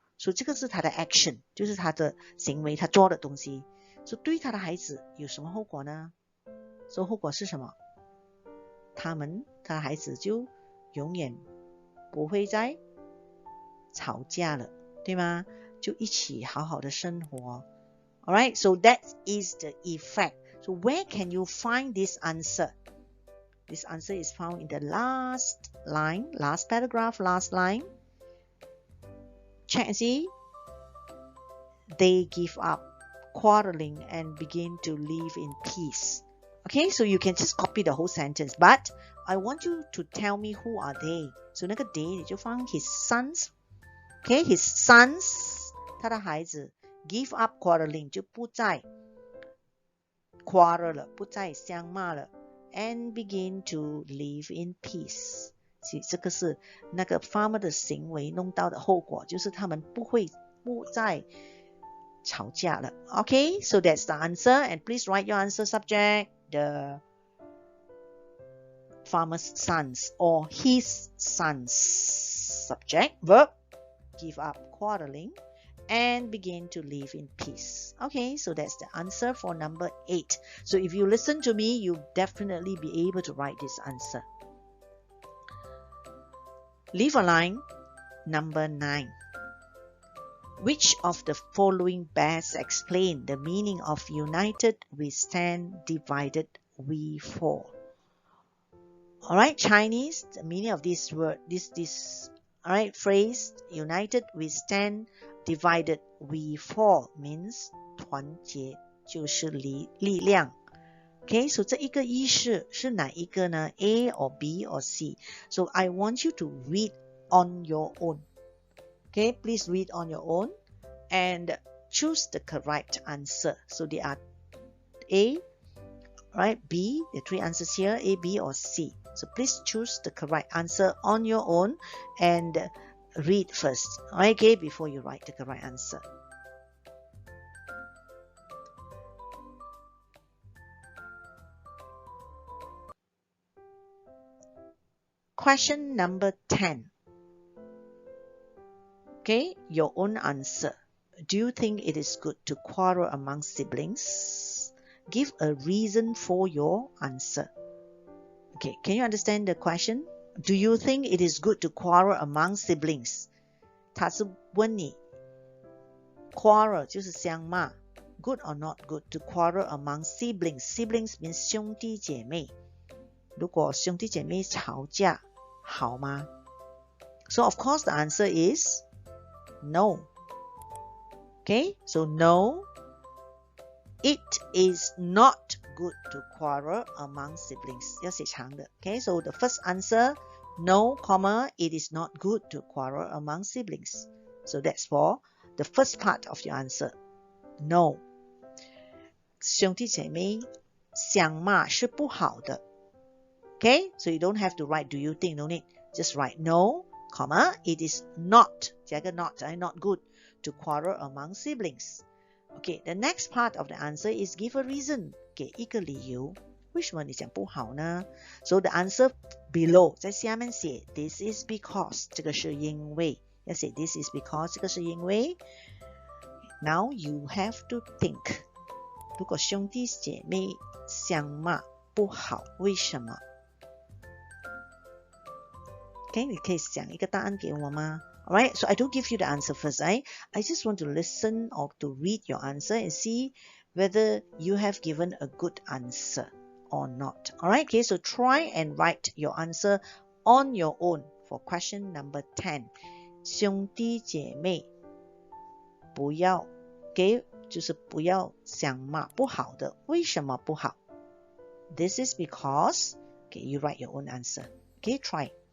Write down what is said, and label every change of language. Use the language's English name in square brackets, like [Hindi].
[Chinese] So 这个是他的 action， 就是他的行为，他做的东西。 So 对他的孩子有什么后果呢？So 后果是什么？他的孩子就永远不会再吵架了，对吗？就一起好好的生活。 [English] Alright, so that is the effect. So where can you find this answer? This answer is found in the last line, last paragraph, last line. Check and see. They give up quarreling and begin to live in peace. Okay, so you can just copy the whole sentence, but I want you to tell me who are they. So [Chinese] 那个 [English] they [Chinese] 你就放 [English] his sons. Okay, his sons, [Chinese] 他的孩子 [English] give up quarreling [Chinese] 就不再 [English] quarrel [Chinese] 了，不再相骂了 [English] and begin to live in peace。 [Chinese] 这个是那个 farmer 的行为弄到的后果，就是他们不再吵架了。 [English] Okay, so that's the answer, and please write your answer subject, the farmer's sons or his sons. Subject, verb, give up quarreling and begin to live in peace. Okay, so that's the answer for number 8. So if you listen to me, you'll definitely be able to write this answer. Leave a line. Number 9. Which of the following best explain the meaning of united we stand, divided we fall? Alright, Chinese, the meaning of this word, this alright, phrase, united we stand, divided we fall means [Chinese] 团结就是力量。 Okay, so 这一个意思是哪一个呢？ [English] A or B or C? So I want you to read on your own. Okay, please read on your own and choose the correct answer. So there are A, right, B, the 3 answers here, A, B or C. So please choose the correct answer on your own and read first, okay, before you write the correct answer. Question number 10. Okay, your own answer. Do you think it is good to quarrel among siblings? Give a reason for your answer. Okay, can you understand the question? Do you think it is good to quarrel among siblings? [Chinese] 他是问你 [English] quarrel [Chinese] 就是相骂 [English] good or not good to quarrel among siblings. Siblings means 兄弟姐妹。 [Chinese] 如果兄弟姐妹吵架好吗？ [English] So of course the answer is no. Okay, so no, it is not good to quarrel among siblings. [Chinese] 要写长的。 [English] Okay, so the first answer, no, comma, it is not good to quarrel among siblings. So that's for the first part of your answer. No. [Chinese] 兄弟姐妹相骂是不好的。 [English] Okay, so you don't have to write do you think, no need. Just write no, comma, it is not, [Chinese] 加个 [English] not, not good to quarrel among siblings. Okay, the next part of the answer is give a reason. [Chinese] 给一个理由。为什么你讲不好呢？ [English] So the answer below [Chinese] 在下面写 [English] this is because [Chinese] 这个是因为要写 this is because 这个是因为 [English] Now you have to think [Chinese] 如果兄弟姐妹相骂不好为什么 Okay, 你可以想一个答案给我吗？ [English] Alright, so I don't give you the answer first. I just want to listen or to read your answer and see whether you have given a good answer or not. Alright, okay, so try and write your answer on your own for question number 10. [Chinese] 兄弟姐妹不要 [English] okay, [Chinese] 就是不要相骂不好的为什么不好 [English] This is because okay, you write your own answer. Okay, try.